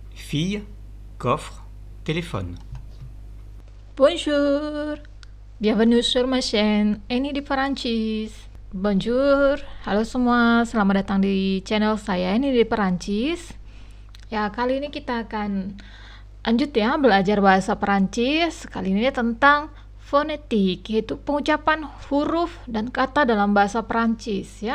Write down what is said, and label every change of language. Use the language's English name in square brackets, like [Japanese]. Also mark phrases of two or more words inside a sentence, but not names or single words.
[French] fille, coffre, téléphone. Bonjour, bienvenue sur ma chaîne Eni di Perancis. [Indonesian] Bonjour, halo semua, selamat datang di channel saya Eni di Perancis. Ya, kali ini kita akan lanjut ya belajar bahasa Perancis. Kali ini tentang fonetik, yaitu pengucapan huruf dan kata dalam bahasa Perancis ya.